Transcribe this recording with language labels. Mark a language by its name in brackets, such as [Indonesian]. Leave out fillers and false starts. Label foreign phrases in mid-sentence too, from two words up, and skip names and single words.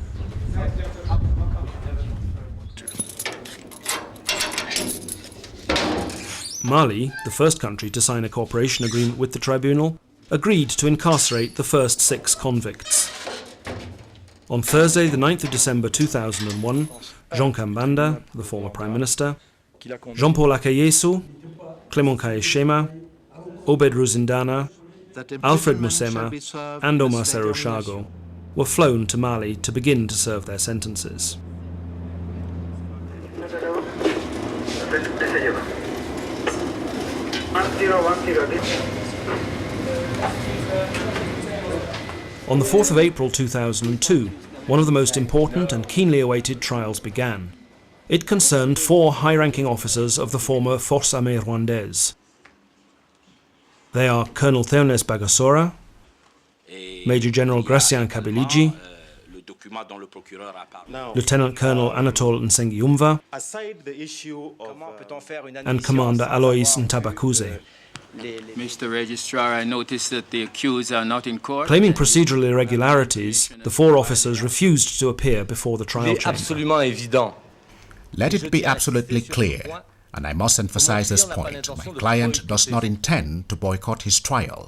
[English] Mali, the first country to sign a cooperation agreement with the tribunal, agreed to incarcerate the first 6 convicts. On Thursday, the 9th of December 2001, Jean Kambanda, the former Prime Minister, Jean-Paul Akayesu, Clément Kayeshema, Obed Ruzindana, Alfred Musema and Omar Seroshago were flown to Mali to begin to serve their sentences. On the 4th of April 2002, one of the most important and keenly awaited trials began. It concerned 4 high-ranking officers of the former Forces Armées Rwandaises. They are Colonel Theoneste Bagasora, Major General Gratien Kabiliji, Lieutenant Colonel Anatole Nsengiyumva, and Commander Alois Ntabakuze. Mr. Registrar, I notice that the accused are not in court. Claiming procedural irregularities, the 4 officers refused to appear before the trial chamber. Let it be absolutely clear, and I must emphasize this point, my client does not intend to boycott his trial.